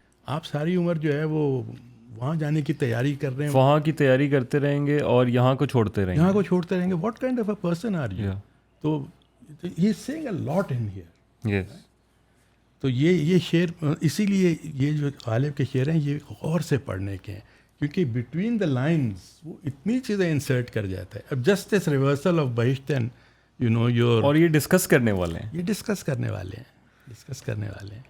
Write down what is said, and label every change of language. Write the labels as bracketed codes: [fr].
[ur] آپ ساری عمر جو ہے وہ وہاں جانے کی تیاری کر رہے ہیں، وہاں کی تیاری کرتے رہیں گے اور یہاں کو چھوڑتے رہیں گے. [en] what kind of a person are you? [ur] تو [en] he is saying a lot in here. Yes. [ur] تو یہ شعر اسی لیے یہ جو غالب کے شعر ہیں یہ غور سے پڑھنے کے ہیں، کیونکہ [en] between the lines [ur] وہ اتنی چیزیں انسرٹ کر جاتا ہے. [en] اب just this reversal of بہشت and your, اور [ur] یہ ڈسکس کرنے والے ہیں، ڈسکس کرنے والے ہیں.